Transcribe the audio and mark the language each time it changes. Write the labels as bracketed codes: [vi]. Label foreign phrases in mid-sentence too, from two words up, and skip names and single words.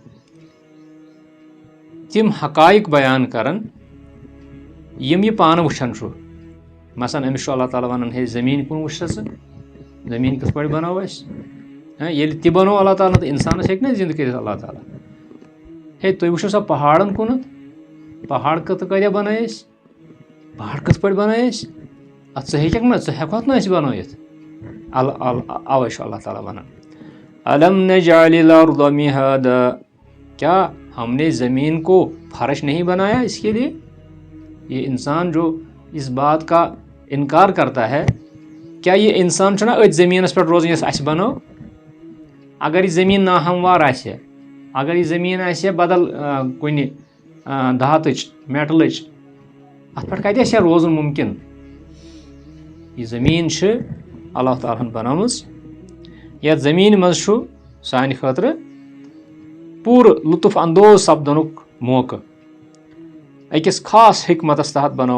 [ks] تِم حقایق بیان کران یِم یہِ پانہٕ وٕچھان چھُ مثلاً أمِس چھُ اللہ تعالیٰ وَنان ہے زٔمیٖن کُن وٕچھ سا ژٕ زٔمیٖن کِتھ پٲٹھۍ بنٲو اَسہِ ییٚلہِ تہِ بنوو اللہ تعالیٰ تہٕ اِنسانس ہیٚکہِ نہ زِندٕ کٔرِتھ اللہ تعالیٰ ہے تُہۍ وٕچھِو سا پہاڑن کُنتھ پہاڑ کۭتیاہ بنٲے اَسہِ پہاڑ کِتھ پٲٹھۍ بنٲے اَسہِ اَتھ ژٕ ہیٚککھ نہ ژٕ ہٮ۪کہٕ ہوکھ نہ أسۍ بنٲیِتھ اَوے چھُ اللہ تعالیٰ وَنان [ar] الم نجعل الارض مہادا [ur] کیا ہم نے زمین کو فرش نہیں بنایا اس کے لیے یہ انسان جو اس بات کا انکار کرتا ہے کیا یہ انسان [ks] چھُنہ أتھۍ زٔمیٖنس پٮ۪ٹھ روزان یۄس اَسہِ بنٲو اگر یہِ زٔمیٖن ناہموار آسہِ ہا اگر یہِ زٔمیٖن آسہِ ہا بدل کُنہِ دھاتٕچ میٹلٕچ اَتھ پٮ۪ٹھ کَتہِ آسہِ ہا روزُن مُمکِن یہِ زٔمیٖن چھِ اللہ تعالیٰ ہن بنٲومٕژ یتھ زٔمیٖنہِ منٛز چھُ سانہِ خٲطرٕ پوٗرٕ لُطف اندوز سپدنُک موقعہٕ أکِس خاص حکمتس تحت بنٲو